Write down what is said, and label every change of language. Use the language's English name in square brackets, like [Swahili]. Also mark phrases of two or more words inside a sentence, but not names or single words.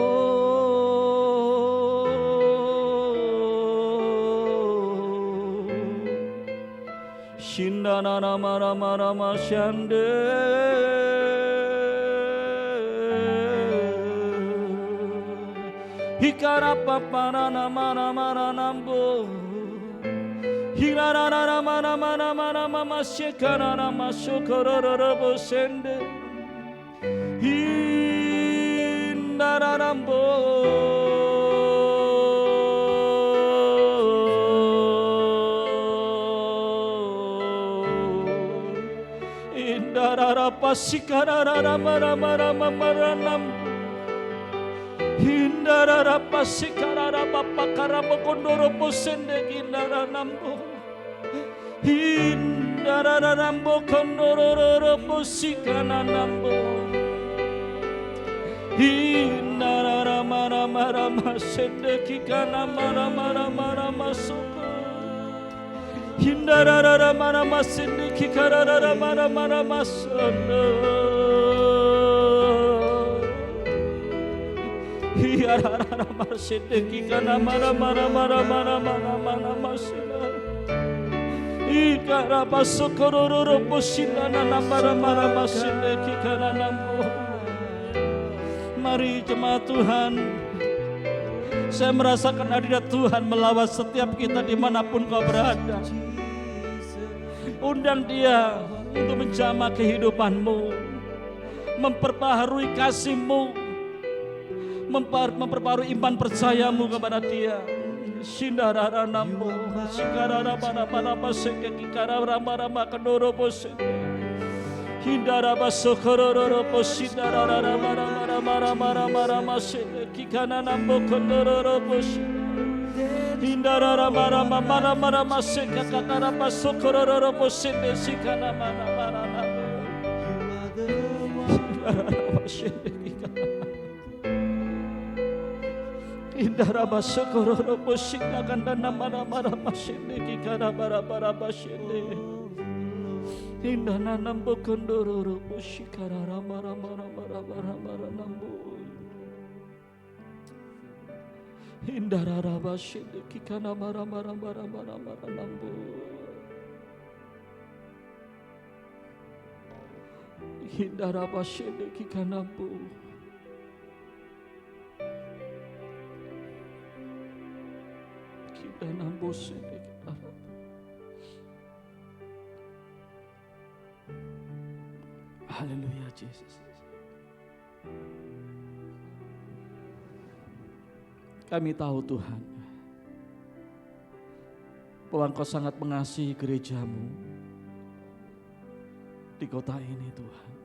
[Indonesian] Shindara mara mara masyande. Hikara papara mara mara nambo. Hirara mara mara mara mama shekara mashokororo bosende. Hindara nambo. Indara pasikara mara mara mara nambo. Hindara pasikara bapakara bokondoro posende hindara nambo. Hindara Hindara nambo kondororo posikana nambo. Hindara mara mara masede kikana mara mara mara masoko. Hindara mara masede kikara mara mara masono. Hindara masede kikana mara mara mara mara mara mara masono. Ikara basokororo posina na mara mara masede kikana nambo. Mari jemaat Tuhan, saya merasakan hadirat Tuhan melawat setiap kita dimanapun kau berada. Undang Dia untuk menjamah kehidupanmu, memperbaharui kasih-Mu, memperbaharui iman percayamu kepada Dia. Shindarara nambo, sikarara mana paseke kikarara mana makadoro poseke. Hindara basokororo posidara mara masede kikana nambo kondoro posi. Hindara mara maseka kakara basokororo posede sikana mana nambo. Hindara basokororo posika kandana mara masede kikana bara basede. Hindana nambo kondororo poshikara mara nambo. Hindara rabashede kikana mara nambo. Hindara bashede kikana nambo. Kidana nambo sede kikana. Haleluya Yesus. Kami tahu Tuhan bahwa Engkau sangat mengasihi gerejamu di kota ini Tuhan.